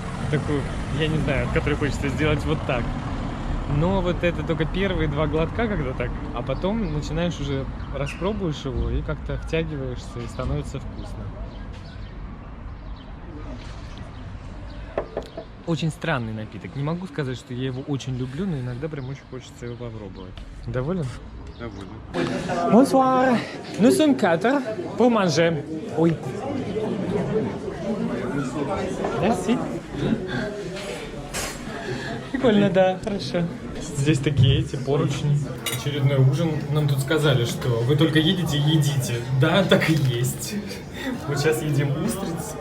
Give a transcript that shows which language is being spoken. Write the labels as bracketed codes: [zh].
[ru] Такую, я не знаю, от которой хочется сделать вот так. Но вот это только первые 2 глотка, когда так, а потом начинаешь уже, распробуешь его и как-то втягиваешься, и становится вкусно. Очень странный напиток. Не могу сказать, что я его очень люблю, но иногда прям очень хочется его попробовать. Доволен? Довольно. [fr] Bonsoir. Nous sommes 4 pour manger. Oui. [ru] Merci. Прикольно, да, хорошо. Здесь такие эти поручни. Очередной ужин. Нам тут сказали, что вы только едете и едите. Да, так и есть. Вот сейчас едим устриц.